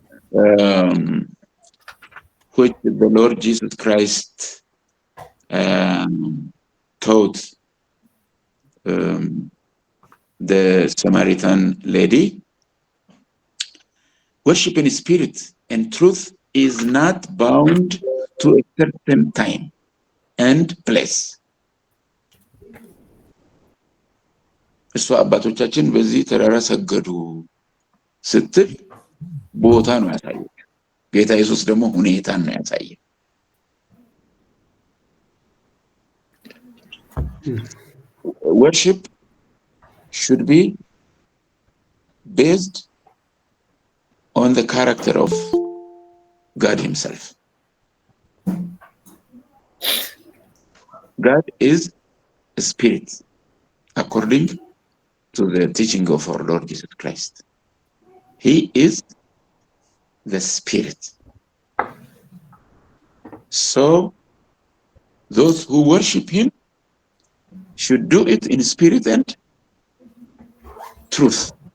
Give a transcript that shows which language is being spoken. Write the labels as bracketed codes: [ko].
[en] Which the Lord Jesus Christ taught the Samaritan lady. worship in spirit and truth is not bound to a certain time and place. [am] እሱ አባቶቻችን በዚህ ተራራ ሰገዱ ስትል ቦታ ነው ያሳየው። ጌታ ኢየሱስ ደግሞ ሁኔታን ነው ያሳየው። [en] Worship should be based on the character of God himself. God is a spirit, according to the teaching of our Lord Jesus Christ. He is the spirit. So those who worship him should do it in spirit and truth.